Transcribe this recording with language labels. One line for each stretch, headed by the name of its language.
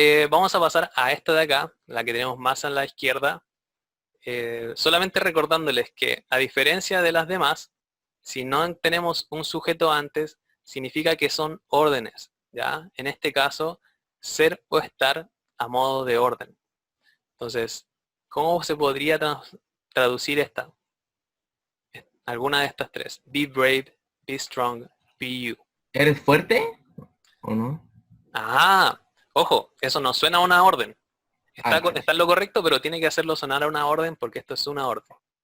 Spanish: Vamos a pasar a esta de acá, la que tenemos más a la izquierda. Solamente recordándoles que, a diferencia de las demás, si no tenemos un sujeto antes, significa que son órdenes, ¿ya? En este caso, ser o estar a modo de orden. Entonces, ¿cómo se podría traducir esta? Alguna de estas tres.
English: Be brave, be strong, be you.
Spanish: ¿Eres fuerte o no? Ah, ojo, eso no suena a una orden. Ah, Está en lo correcto, pero tiene que hacerlo sonar a una orden porque esto es una orden.